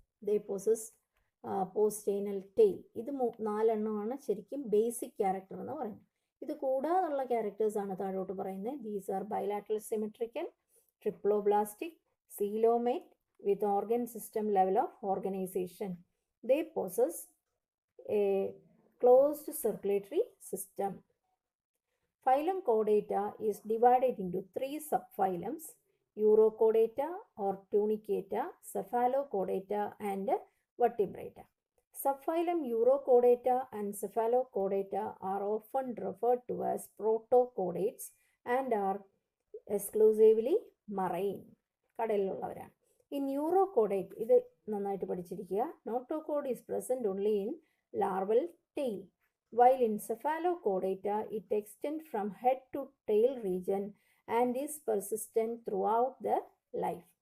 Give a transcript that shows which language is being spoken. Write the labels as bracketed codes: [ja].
[en] They possess post-anal tail. [ml] ഇത് 4 എണ്ണമാണ് ശരിക്കും ബേസിക് ക്യാരക്ടർ എന്ന് പറയുന്നത്. ഇത് കൂടാതുള്ള ക്യാരക്ടേഴ്സ് ആണ് താഴോട്ട് പറയുന്നത്. [en] These are bilateral symmetrical, triploblastic, coelomate with organ system level of organization. They possess a closed circulatory system. Phylum Chordata is divided into 3 subphylums: Urochordata or Tunicata, Cephalochordata and Vertebrata. Subphylum Urochordata and Cephalochordata are often referred to as protochordates and are exclusively marine. [ml] കടലിലുള്ളവരാണ്. [en] In Urochordate, [ml] ഇത് നന്നായിട്ട് പഠിച്ചിരിക്കുക. [en] Notochord is present only in larval tail, while in Cephalochordata it extends from head to tail region and is persistent throughout the life.